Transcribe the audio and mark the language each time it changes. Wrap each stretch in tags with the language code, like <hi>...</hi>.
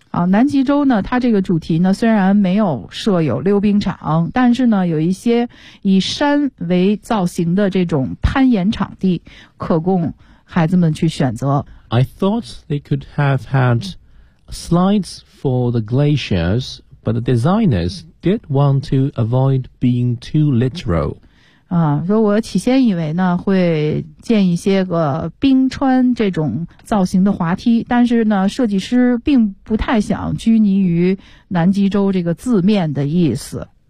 <zh>南极洲呢，它这个主题呢，虽然没有设有溜冰场，但是呢，有一些以山为造型的这种攀岩场地可供孩子们去选择。</zh> <en>I thought they could have had slides for the glaciers, but the designers did want to avoid being too literal.</en> <zh>说我起先以为呢会建一些个冰川这种造型的滑梯，但是呢设计师并不太想拘泥于南极洲这个字面的意思。</zh>